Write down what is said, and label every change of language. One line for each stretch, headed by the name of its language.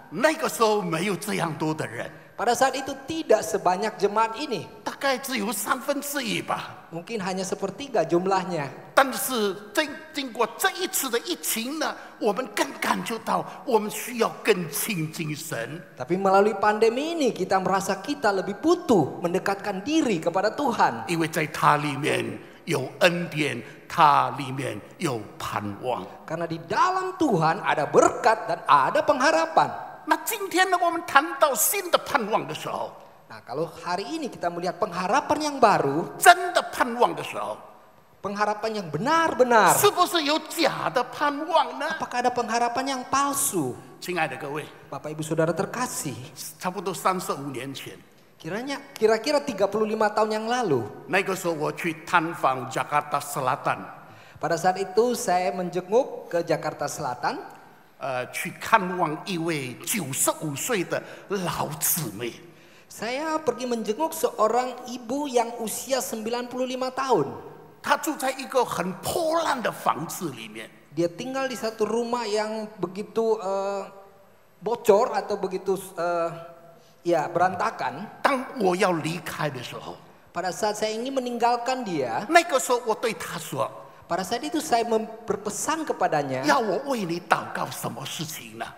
Chinese: 那个时候没有这样多的人，
Indonesian: pada saat itu tidak sebanyak jemaat ini.
Chinese: 大概只有1/3吧。
Indonesian: Mungkin hanya 1/3 jumlahnya.
Chinese: 但是经过这一次的疫情呢，我们更感觉到我们需要更亲近神。
Indonesian: Tapi melalui pandemi ini kita merasa kita lebih butuh mendekatkan diri kepada Tuhan.
Chinese: 因为在它里面有恩典，它里面有盼望。
Indonesian: Karena di dalam Tuhan ada berkat dan ada pengharapan.
Chinese: 那今天呢，我们谈到新的盼望的时候，
Indonesian: Nah, kalau hari ini kita melihat pengharapan yang baru,
Chinese: 真的盼望的时候，
Indonesian: pengharapan yang benar-benar.
Chinese: 是不是有假的盼望呢？
Indonesian: Apakah ada pengharapan yang palsu?
Chinese: 亲爱的各位，
Indonesian: Bapak Ibu Saudara terkasih,
Chinese: 差不多35年前，
Indonesian: kira-kira 35 tahun yang lalu,
Chinese: 那个时候我去探访 Jakarta Selatan，
Indonesian: pada saat itu saya menjenguk ke Jakarta Selatan.
Chinese: 去看望一位95岁的老姊妹。
Indonesian: Saya pergi menjenguk seorang ibu yang usia 95 tahun.
Chinese: 她住在一个很破烂的房子里面。
Indonesian: Dia tinggal di satu rumah yang begitu bocor atau begitu berantakan.
Chinese: 当我要离开的时候，
Indonesian: Pada saat saya ingin meninggalkan dia,
Chinese: 那个时候我对她说
Indonesian: pada saat itu saya berpesan kepadanya,
Chinese: 要我为你祷告什么事情呢？